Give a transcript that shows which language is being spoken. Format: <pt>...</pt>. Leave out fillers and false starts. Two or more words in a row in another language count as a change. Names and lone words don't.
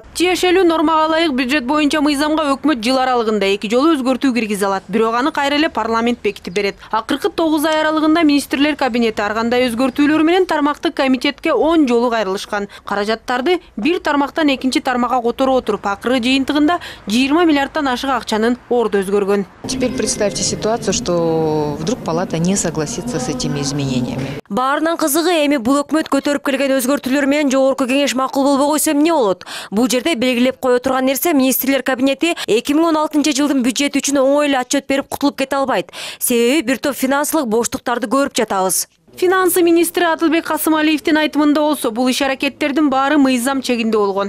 <ky>Тиешелүү нормага ылайык бюджет боюнча мыйзамга өкмөт жыл аралыгында 2 жолу өзгөртүү киргизе алат. Бирок аны кайра эле парламент бекитип берет. Акыркы 9 ай аралыгында министрлер кабинети ар кандай өзгөртүүлөр менен тармактык комитетке 10 жолу кайрылышкан. Каражаттарды бир тармактан экинчи тармакка которо отуруп, акыры жыйынтыгында 20 миллиардтан ашык акчанын орду өзгөргөн.</ky> <ru>Теперь представьте ситуацию, что вдруг палата не согласится с этими изменениями.</ru> <ky>Баарынан кызыгы эми бул өкмөт көтөрүп келген өзгөртүүлөр менен жогорку кеңеш макул болбой койсо эмне болот? Бул жерде белгилеп кое турган нерсе министрлер кабинети 2016 жылдын бюджети үчүн оңой эле отчет берип кутулуп кете албайт. Себеби бир топ финансылык боштуктарды көрүп жатабыз. Финансы министри Адылбек Касымалиевдин айтымында болсо, бул иш аракеттердин баары мыйзам чегинде болгон.</ky>